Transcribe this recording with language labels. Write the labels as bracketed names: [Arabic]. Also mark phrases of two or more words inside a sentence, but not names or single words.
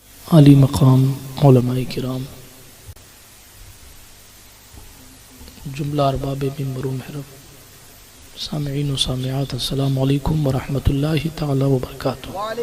[Urdu] عالی مقام علمائے کرام، جملہ ارباب منبر و محراب، سامعین و سامعات, [Arabic] السلام عليكم و رحمة الله تعالى و بركاته.